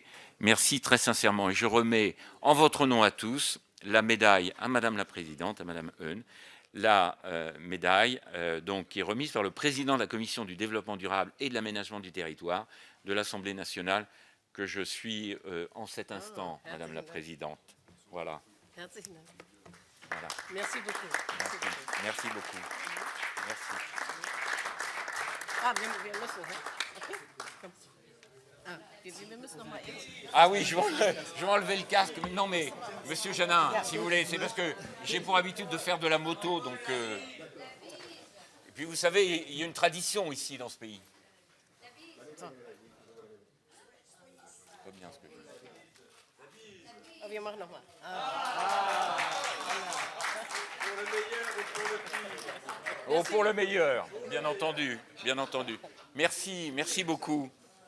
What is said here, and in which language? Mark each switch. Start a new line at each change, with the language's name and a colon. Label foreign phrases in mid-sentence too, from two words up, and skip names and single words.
French: Merci très sincèrement. Et je remets en votre nom à tous la médaille à Madame la Présidente, à Madame Heun, la médaille donc, qui est remise par le président de la Commission du développement durable et de l'aménagement du territoire de l'Assemblée nationale, que je suis en cet instant, Madame la Présidente. Voilà. Voilà. Merci beaucoup. Merci beaucoup. Merci.
German: Ah, wir müssen. Okay. Komm. Ah, wir müssen noch mal eben.
French: Ah oui, je vais enlever le casque. Non mais, Monsieur Janin, si vous voulez, c'est parce que j'ai pour habitude de faire de la moto, donc... Et puis vous savez, il y a une tradition ici dans ce pays. C'est pas bien ce que je dis.
German: Ah, wir machen noch mal.
French: Oh, pour le meilleur, bien entendu, bien entendu. Merci beaucoup.